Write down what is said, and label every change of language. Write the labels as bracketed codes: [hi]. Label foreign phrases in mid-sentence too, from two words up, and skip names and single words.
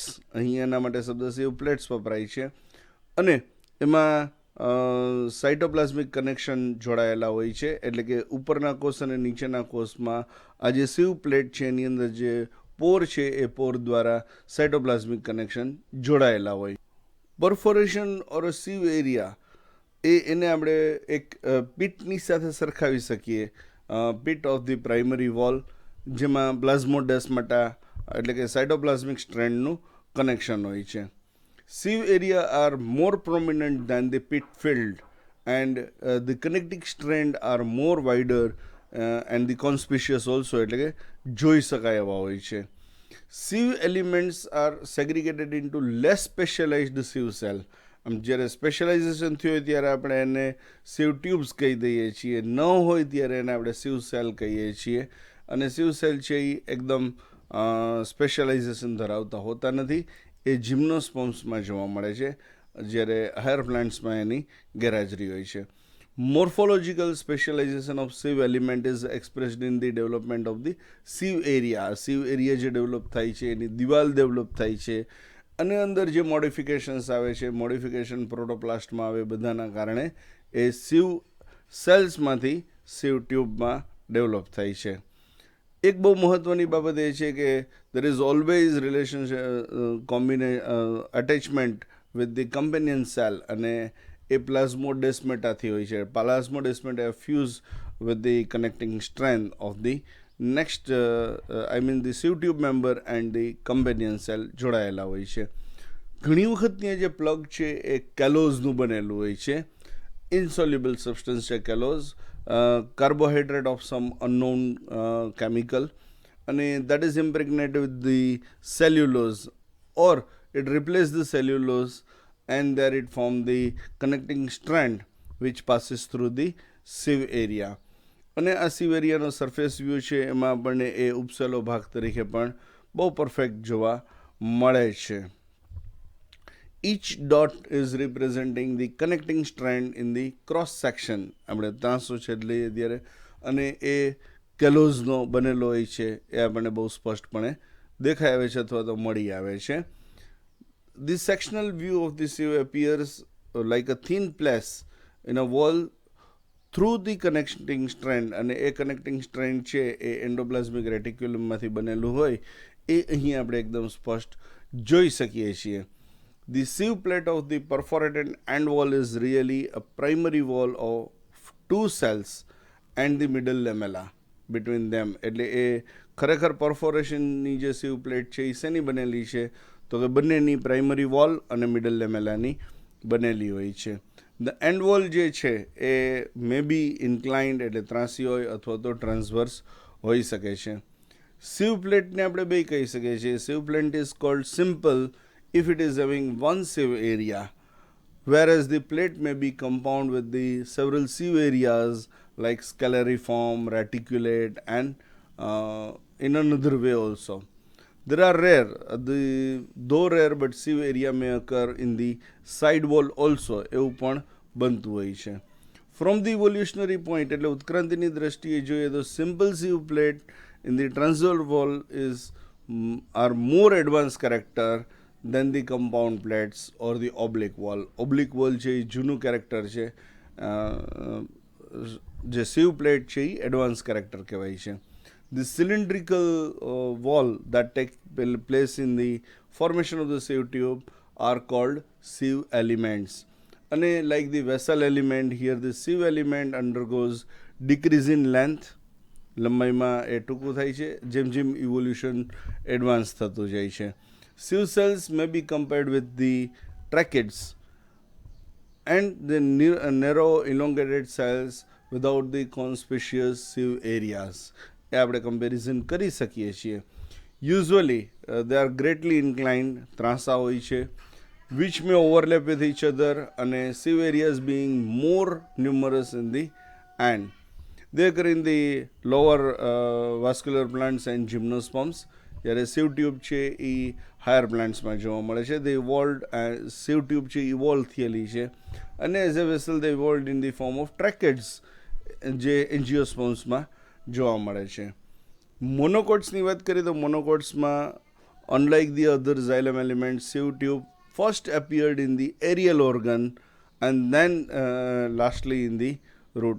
[gu] અહીં એના માટે શબ્દ [en] sieve plates [gu] વપરાય છે. અને એમાં [en] cytoplasmic connection [gu] જોડાયેલા હોય છે, એટલે કે ઉપરના કોષ અને નીચેના કોષમાં આ જે [en] sieve plate [gu] છે એની અંદર જે પોર છે એ પોર દ્વારા [en] cytoplasmic connection [gu] જોડાયેલા હોય. [en] perforation or sieve area [gu] એને આપણે એક પીટની સાથે સરખાવી શકીએ. [en] pit of the primary wall, [gu] જેમાં પ્લાઝ્મોડેસ્માટા એટલે કે સાઇટોપ્લાઝમિક સ્ટ્રેન્ડનું કનેક્શન હોય છે. [en] Sieve area are more prominent than the pit filled, and the connecting strand are more wider and the conspicuous also, [gu] એટલે કે જોઈ શકાય એવા હોય છે. [en] Sieve elements are segregated into less specialized sieve cell. [gu] આમ જ્યારે સ્પેશિયલાઇઝેશન થયું હોય ત્યારે આપણે એને [en] sieve tubes [gu] કહી દઈએ છીએ, ન હોય ત્યારે એને આપણે [en] sieve cell [gu] કહીએ છીએ. અને [en] sieve cell [gu] છે એ એકદમ સ્પેશિયલાઇઝેશન ધરાવતા હોતા નથી, એ જિમ્નોસ્પર્મ્સમાં જોવા મળે છે, જ્યારે હાયર પ્લાન્ટ્સમાં એની ગેરહાજરી હોય છે. [en] Morphological specialization of sieve element is expressed in the development of the sieve area. sieve area [gu] જે ડેવલપ થાય છે એની દિવાલ ડેવલપ થાય છે, અને અંદર જે મોડિફિકેશન્સ આવે છે, મોડિફિકેશન પ્રોટોપ્લાસ્ટમાં આવે, બધાના કારણે એ સિવ સેલ્સમાંથી સિવ ટ્યુબમાં ડેવલપ થાય છે. એક બહુ મહત્ત્વની બાબત એ છે કે [en] there is always attachment with the companion cell, [gu] અને એ પ્લાઝ્મોડેસ્મેટાથી હોય છે. [en] પ્લાઝ્મોડેસ્મેટા fuse with the connecting strand of the next the sieve tube member and the companion cell [gu] જોડાયેલા હોય છે. ઘણી વખત ત્યાં જે પ્લગ છે એ કેલોઝનું બનેલું હોય છે. [en] insoluble substance છે કેલોઝ, carbohydrate of some unknown chemical, અને that is impregnated with the cellulose, or it replaces the cellulose, and there it forms the connecting strand which passes through the sieve area. [gu] અને આ સિવ એરિયાનો [en] surface view [gu] છે એમાં આપણને એ ઉપસેલો ભાગ તરીકે પણ બહુ પરફેક્ટ જોવા મળે છે. [en] Each dot is representing the connecting strand in the cross section. [gu] આપણે ત્રાસો છેદ લઈએ ત્યારે, અને એ કેલોઝનો બનેલો હોય છે, એ આપણને બહુ સ્પષ્ટપણે દેખાઈ આવે છે અથવા તો મળી આવે છે. [en] This sectional view of the sieve appears like a thin place in a wall through the connecting strand, [gu] અને એ [en] connecting strand [gu] છે એ એન્ડોપ્લાઝમિક રેટિક્યુલમમાંથી બનેલું હોય, એ અહીં આપણે એકદમ સ્પષ્ટ જોઈ શકીએ છીએ. [en] The sieve plate of the perforated end wall is really a primary wall of two cells and the middle lamella between them. [gu] એટલે એ ખરેખર પરફોરેશનની જે સિવ પ્લેટ છે એ શેની બનેલી છે, તો કે બંનેની [en] primary wall [gu] અને મિડલ લેમેલાની બનેલી હોય છે. [en] the end wall [gu] જે છે એ [en] may be inclined [gu] એટલે ત્રાસી હોય અથવા તો ટ્રાન્સવર્સ હોઈ શકે છે. [en] સિવ પ્લેટને [gu] આપણે બે કહી શકીએ છીએ. [en] sieve plate is called simple if it is having one sieve area, whereas the plate may be compound with the several sieve areas like scalariform, reticulate, and in another way also. There are though rare, but sieve area may occur in the side wall also. [gu] એવું પણ બનતું હોય છે. [en] From the evolutionary point, [gu] એટલે ઉત્ક્રાંતિની દ્રષ્ટિએ જોઈએ તો [en] simple sieve plate in the transversal wall are more advanced character than the compound plates or the oblique wall. Oblique wall [gu] છે એ જૂનું કેરેક્ટર છે, જે સિવ પ્લેટ છે એ [en] advance character [gu] કહેવાય છે. [en] The cylindrical wall that takes place in the formation of the sieve tube are called sieve elements. અને like the vessel element, here the sieve element undergoes decrease in length. [gu] લંબાઈમાં એ ટૂંકું થાય છે જેમ જેમ ઇવોલ્યુશન એડવાન્સ થતું જાય છે. [en] Sieve cells may be compared with the tracheids and the narrow elongated cells without the conspicuous sieve areas. [gu] એ આપણે કમ્પેરિઝન કરી શકીએ છીએ. [en] Usually they are greatly inclined, [gu] ત્રાંસા હોય છે, [en] which may overlap with each other, અને sieve areas being more numerous in the end. They occur in the lower vascular plants and gymnosperms. [gu] જ્યારે [en] sieve tube [gu] છે એ હાયર પ્લાન્ટ્સમાં જોવા મળે છે. [en] the evolved sieve tube [gu] છે ઇવોલ્વ થયેલી છે, અને [en] as a vessel the evolved in the form of tracheids [gu] જે એન્જિયોસ્પર્મ્સમાં જોવા મળે છે. મોનોકોટ્સની વાત કરીએ તો મોનોકોટ્સમાં [en] unlike the other xylem element, sieve tube first appeared in the aerial organ and then lastly in the root.